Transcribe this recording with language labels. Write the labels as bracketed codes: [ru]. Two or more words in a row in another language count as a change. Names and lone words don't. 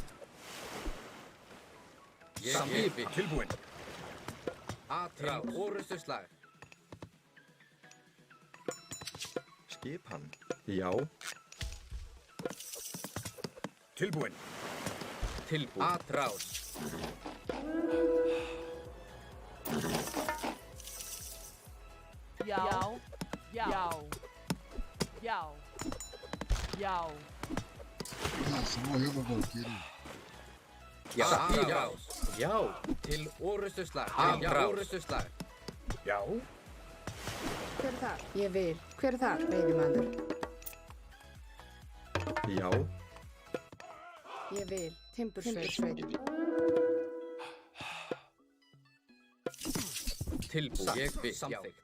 [is] Ég vil. Tilbúin. Atrás. Orustuslag. Skipan. Já. Tilbúin. Tilbúin. Atrás. Já. [pt] Nossa, morreu meu banqueiro. [is] Já. Atrás. Já. Til orustuslag. Til orustuslag. Já. Hver er þar? Ég vil. Hver er þar? Veiðimaður. Já. Ég vil. Timbursveit. Tilbúin. Ég vil. Samþykkt.